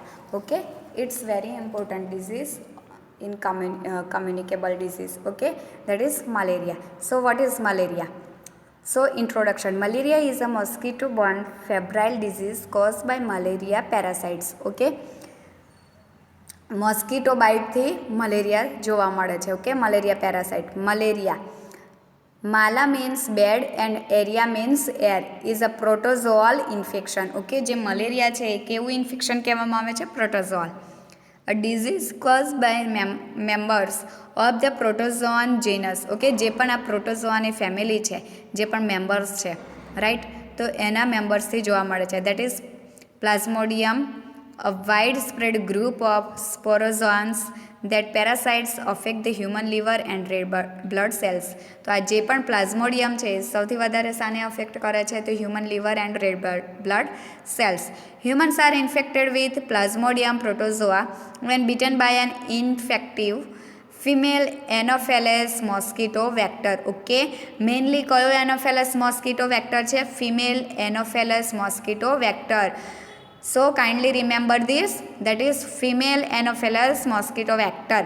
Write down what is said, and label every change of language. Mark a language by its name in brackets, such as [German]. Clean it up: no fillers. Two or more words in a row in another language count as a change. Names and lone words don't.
[English] Okay, it's very important disease in communicable disease. Okay, that is malaria. So what is malaria? So introduction: malaria is a mosquito borne febrile disease caused by malaria parasites. [Gujarati] Okay, [English] mosquito bite [Gujarati] થી મલેરિયા જોવા મળે છે. [English] Okay, malaria parasite. મલેરિયા Mala means bed and area means air is a protozoal infection. [Gujarati] Okay, જે મલેરિયા છે એ કેવું ઇન્ફેક્શન કહેવામાં આવે છે? પ્રોટોઝોલ. [English] A disease caused by members of the protozoan genus. [Gujarati] Okay, જે પણ આ પ્રોટોઝોઆની ફેમિલી છે, જે પણ મેમ્બર્સ છે, રાઈટ, તો એના મેમ્બર્સથી જોવા મળે છે. [English] That is Plasmodium, a widespread group of sporozoans that parasites affect the human liver and red blood cells. [Gujarati] તો આ જે પણ પ્લાઝ્મોડિયમ છે એ સૌથી વધારે સાને અફેક્ટ કરે છે? [English] તો human liver and red blood cells. Humans are infected with Plasmodium protozoa when bitten by an infective female Anopheles mosquito vector. Okay, mainly કયો Anopheles mosquito vector છે? Female Anopheles mosquito vector. So kindly remember this, that is female Anopheles mosquito vector.